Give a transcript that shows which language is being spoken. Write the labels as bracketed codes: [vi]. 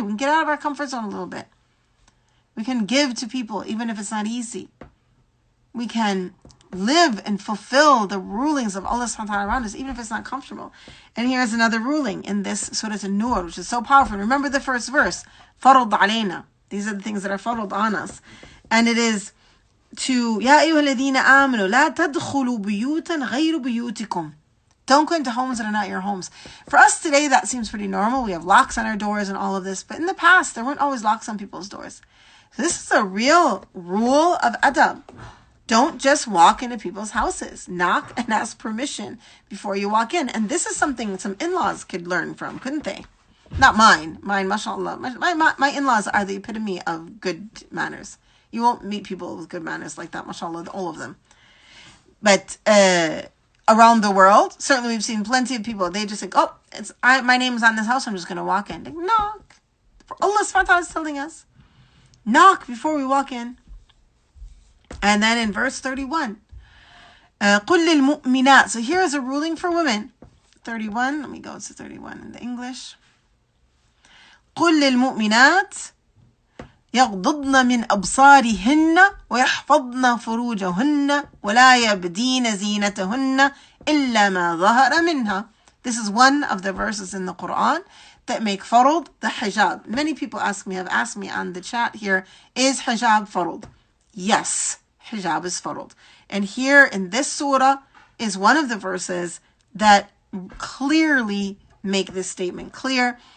[en] We can get out of our comfort zone a little bit. We can give to people, even if it's not easy. We can live and fulfill the rulings of Allah subhanahu wa ta'ala around us, even if it's not comfortable. And here's another ruling in this Surah An-Nur, which is so powerful. Remember the first verse, [ar] فَرَضْ عَلَيْنَا. [en] These are the things that are farad on us. And it is to, [ar] يَا أَيُّهَا الَّذِينَ آمَنُوا لَا تَدْخُلُوا بُيُوتًا غَيْرُ بُيُوتِكُمْ. [en] Don't go into homes that are not your homes. For us today, that seems pretty normal. We have locks on our doors and all of this. But in the past, there weren't always locks on people's doors. So this is a real rule of adab. Don't just walk into people's houses. Knock and ask permission before you walk in. And this is something some in-laws could learn from, couldn't they? Not mine. Mine, mashallah. My in-laws are the epitome of good manners. You won't meet people with good manners like that, mashallah, all of them. But around the world, certainly we've seen plenty of people, they just think, oh, my name is on this house, I'm just going to walk in. Like, knock. Allah subhanahu wa ta'ala is telling us. Knock before we walk in. And then in verse 31, [ar] قُلْ لِلْمُؤْمِنَاتِ. [en] So here is a ruling for women. 31, let me go to 31 in the English. [ar] قُلْ لِلْمُؤْمِنَاتِ يغضضن من أبصارهن ويحفظن فروجهن ولا يبدين زينتهن إلا ما ظهر منها. [en] This is one of the verses in the Quran that make farad the hijab. Many people have asked me on the chat here, is hijab farad? Yes, hijab is farad. And here in this surah is one of the verses that clearly make this statement clear.